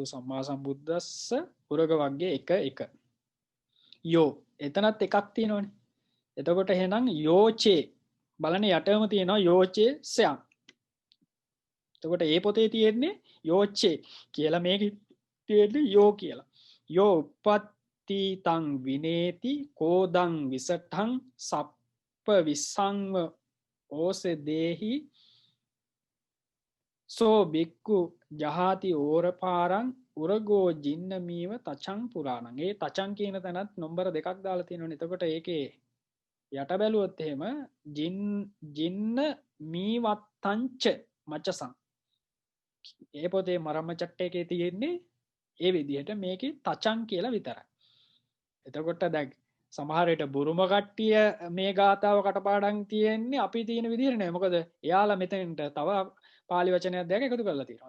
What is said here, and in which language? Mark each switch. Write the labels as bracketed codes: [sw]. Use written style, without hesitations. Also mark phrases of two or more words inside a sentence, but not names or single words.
[pi] සම්මා සම්බුද්දස්ස [si] උරග වර්ගයේ 1 1 යෝ එතනත් එකක් තියෙනවනේ එතකොට එහෙනම් යෝචේ බලන්න යටම තියෙනවා යෝචේ සයන් එතකොට ඒ පොතේ තියෙන්නේ යෝචේ කියලා මේකේ තියෙන්නේ යෝ කියලා [pi] යෝ උප්පත්ති තං විනේති කෝදං විසටං සප්ප විසංව ඕසේ දේහි සෝ බික්කු ජහාති ඕරපාරං උරගෝ ජින්නමීව තචං පුරාණං [si] ඒ තචං කියන තැනත් නම්බර 2ක් දාලා තියෙනවනේ එතකොට ඒකේ යට බැලුවොත් එහෙම [pi] ජින්න මීවත්තංච මච්චසං [si] ඒ පොතේ මරම්ම චට්ටේකේ තියෙන්නේ ඒ විදිහට මේකේ තචං කියලා විතරයි එතකොට දැන් සමහර විට බුරුම කට්ටිය මේ ගාතාව කටපාඩම් තියෙන්නේ අපි තියෙන විදිහට නෑ මොකද එයාලා මෙතෙන්ට තව පාලි වචනයක් දෙක එකතු කරලා තියෙනවා.